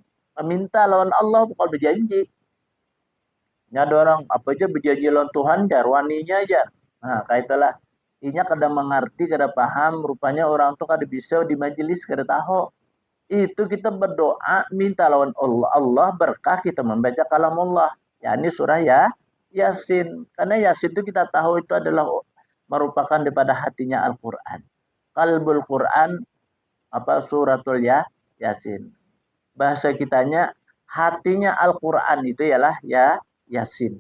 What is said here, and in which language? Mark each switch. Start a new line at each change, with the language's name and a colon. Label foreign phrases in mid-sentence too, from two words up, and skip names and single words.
Banjar: Meminta lawan Allah bukan berjanji. Ada orang apa aja berjanji lawan Tuhan jar waninya aja.
Indonesian: Nah, kayak itulah.
Banjar: Inya kada mengerti, kada paham, rupanya orang tuh kada bisa di majelis kada tahu.
Indonesian: Itu kita berdoa minta lawan Allah. Allah berkah kita membaca kalam Allah. Yakni surah Yasin. Karena Yasin itu kita tahu itu adalah merupakan daripada hatinya Al-Quran.
Arabic: Qalbul Quran apa suratul Yasin.
Indonesian: Bahasa kitanya hatinya Al-Quran itu ialah Yasin.